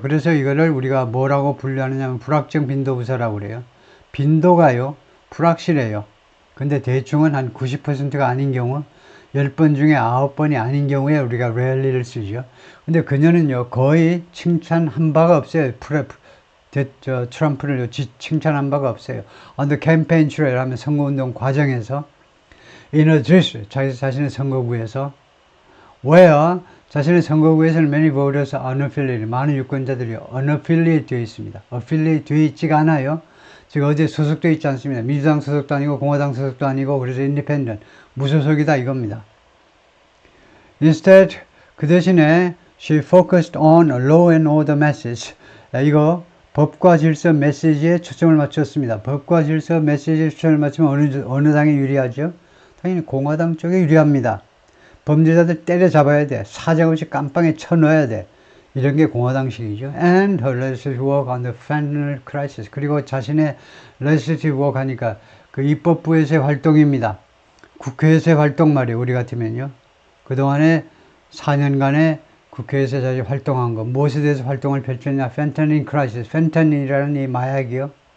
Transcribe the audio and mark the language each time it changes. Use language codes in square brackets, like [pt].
[ko] 그래서 이거를 우리가 뭐라고 분류하느냐면 불확정 빈도부사라고 그래요. 빈도가요. 불확실해요. 근데 대충은 한 90%가 아닌 경우 10번 중에 9번이 아닌 경우에 우리가 rarely를 쓰죠. 근데 그녀는요 거의 칭찬한 바가 없어요. 트럼프를 칭찬한 바가 없어요. [en] On the campaign trail [ko] 하면 선거운동 과정에서 [en] in a address [ko] 자기 자신의 선거구에서 [en] where [ko] 자신의 선거구에서는 [en] many voters are unaffiliated [ko] 많은 유권자들이 [en] unaffiliated [ko] 되어 있습니다. affiliate 되어 있지가 않아요. 즉 어디에 소속되어 있지 않습니다. 민주당 소속도 아니고 공화당 소속도 아니고 그래서 independent 무소속이다 이겁니다. [en] Instead [ko] 그 대신에 [en] she focused on a law and order message. [ko] 이거 법과 질서 메시지에 초점을 맞췄습니다. 법과 질서 메시지에 초점을 맞추면 어느 당에 유리하죠? 당연히 공화당 쪽에 유리합니다. 범죄자들 때려잡아야 돼. 사정없이 깜빵에 쳐넣어야 돼. 이런 게 공화당식이죠. [en] And her legislative work on the fentanyl crisis. [ko] 그리고 자신의 [en] legislative work [ko] 하니까 그 입법부에서의 활동입니다. 국회에서의 활동 말이에요. 우리 같으면요. 그동안에 4년간의 국회에서 자주 활동한 거. 무엇에 대해서 활동을 펼쳤냐. fentanyl crisis. fentanyl이라는 이 마약이요.